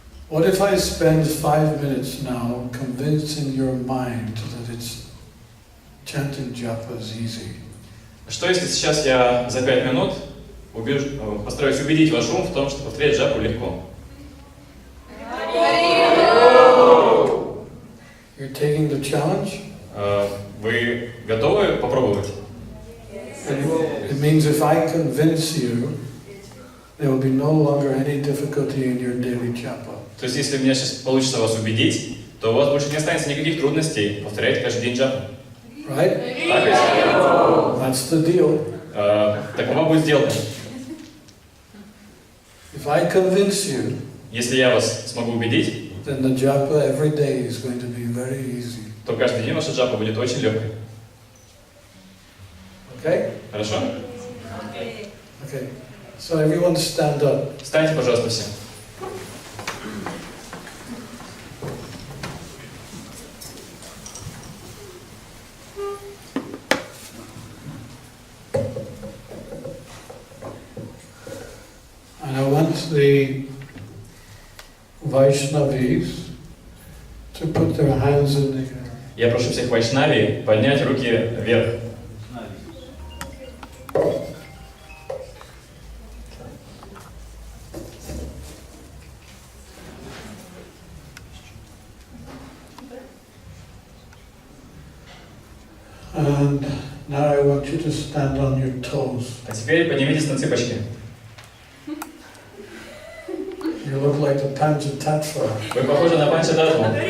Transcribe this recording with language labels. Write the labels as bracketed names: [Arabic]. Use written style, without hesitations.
[English] What if I spend 5 minutes now convincing your mind that it's chanting japa is easy? [Russian] Что если сейчас я за 5 минут постараюсь убедить ваш ум в том, что повторять джапу легко? [English] You're taking the challenge? [Russian] Вы готовы попробовать? [English] It means if I convince you, there will be no longer any difficulty in your daily japa. [Russian] То есть, если у меня сейчас получится вас убедить, то у вас больше не останется никаких трудностей повторять каждый день джапу. [English] Right? [Russian] Так ведь? [English] That's the deal. [Russian] Такова будет сделка. [English] If I convince you, [Russian] Если я вас смогу убедить, [English] then the japa every day is going to be very easy. [Russian] то каждый день ваша джапа будет очень легкой. [English] Okay? [Russian] Хорошо? [English] Okay. So everyone stand up. [Russian] Встаньте, пожалуйста, все. [English] And I want the Vaishnavis to put their hands in the air. [Russian] Я прошу всех вайшнави поднять руки вверх. [English] And now I want you to stand on your toes. [Russian] А теперь поднимитесь на цыпочки. [English] You look like the Panchatattva. [Russian] Вы похожи на Панчадатву.